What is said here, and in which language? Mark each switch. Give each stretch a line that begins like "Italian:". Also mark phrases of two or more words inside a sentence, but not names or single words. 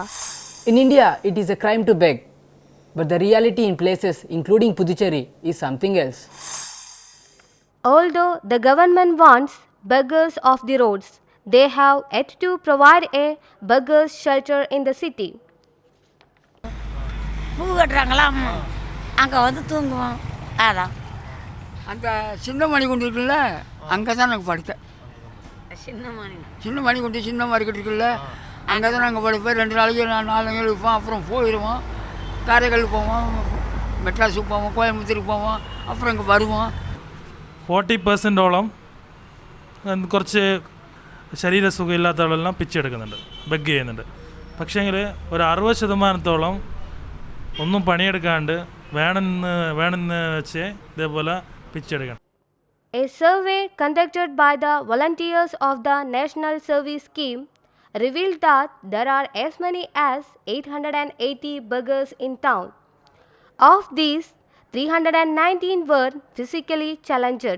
English: In India, it is a crime to beg, but the reality in places including Pondicherry is something else. Although the government wants beggars off the roads, they have yet to provide a beggars shelter in the city.
Tamil: பூ கட்டுறாங்களா, அங்கே வந்து தூங்குவோம். அதான் அந்த சின்ன மணிகுண்டு இருக்குல்ல, அங்கே தான் நாங்கள் படுத்தேன். சின்ன மணிகுண்டு சின்ன மார்க்கெட் இருக்குல்ல, அங்கே தான் நாங்கள் படுப்போம். 2 நாளைக்கு 4 நாளைக்கு இருப்போம். அப்புறம் போயிடுவோம். காரைக்கால் போவோம், மெட்ராஸுக்கு போவோம், கோயம்புத்தூருக்கு போவோம், அப்புறம் இங்கே வருவோம்.
Malayalam: 40% ഓളം കുറച്ച് ശരീരസുഖമില്ലാത്ത ആളെല്ലാം പിച്ചെടുക്കുന്നുണ്ട്, ബെഗ് ചെയ്യുന്നുണ്ട്. പക്ഷേങ്കിൽ ഒരു 60% ഒന്നും പണിയെടുക്കാണ്ട് വേണമെന്ന് വെച്ച് ഇതേപോലെ പിച്ചെടുക്കണം.
English: A survey conducted by the volunteers of the National Service Scheme revealed that there are as many as 880 beggars in town. Of these, 319 were physically challenged.